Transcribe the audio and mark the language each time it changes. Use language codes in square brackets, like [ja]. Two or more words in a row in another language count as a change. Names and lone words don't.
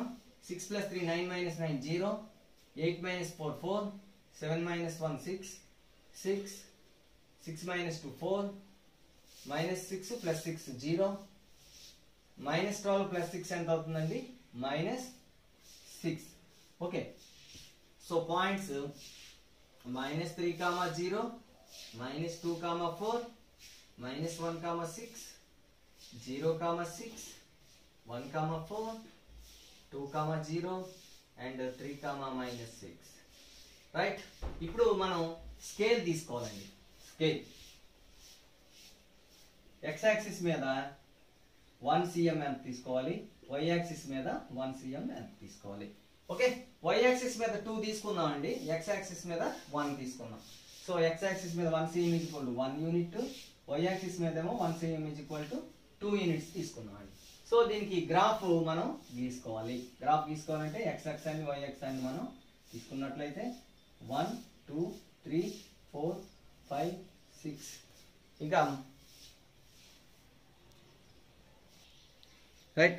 [en] 6 + 3 9 - 9 0, 8 - 4 4, 7 - 1 6, 6 6 - 2 4, minus 6 plus 6 0, minus 12 plus 6 [te] ఎంత అవుతుందండి [en] minus 6. okay, so points minus 3 comma 0, minus 2 comma 4, minus 1 comma 6, 0 comma 6, 1 comma 4, 2 comma 0 and 3 comma minus 6. [te] రైట్, ఇప్పుడు మనం స్కేల్ తీసుకోవాలండి. [en] scale x axis [te] మీద 1 cm ఎంత తీసుకోవాలి, [en] y axis [te] మీద 1 cm ఎంత తీసుకోవాలి. [en] okay, y axis [te] మీద 2 తీసుకుందాం అండి, [en] x axis [te] మీద 1 తీసుకుందాం. [en] so x axis [te] మీద [en] 1 cm is equal to 1 unit, y axis [te] మీద ఏమో [en] 1 cm is equal to 2 units [te] తీసుకుందాం అండి. సో దీనికి గ్రాఫ్ మనం గీసుకోవాలి. గ్రాఫ్ గీసుకోవాలంటే [en] x అక్షాన్ని y [te] అక్షాన్ని మనం తీసుకున్నట్లయితే 1 2 3 4 5 6 ఇంకా రైట్